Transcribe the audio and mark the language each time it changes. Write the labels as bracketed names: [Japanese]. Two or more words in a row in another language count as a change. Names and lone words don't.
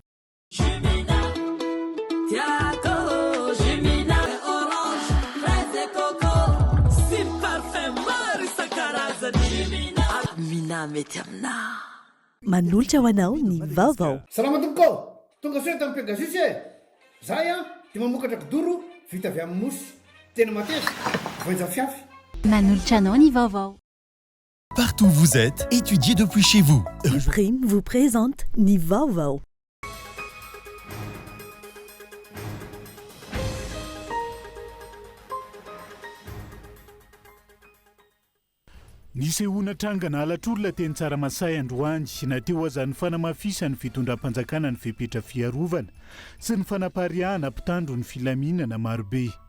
[Malagasy] Manolotra ho anao ny vaovao. Salama tompoko, tonga soa tamin'ny Pegasus e. Zahay dia mamokatra kidoro vita avy amin'ny mosy. Tena mateza, voaja fiafy. Manolotra anao ny vaovao. [French] Partout où vous êtes, étudiez depuis chez vous. [Malagasy] Prime [French] vous présente [Malagasy] ny vaovao. Nisy onatrangana alatr'olona teny Tsaramasay androany na teo azany fanamafisany fitondram-panjakana ny fepetra fiarovana sy ny fanapariahana mpitandro ny filaminana marobe.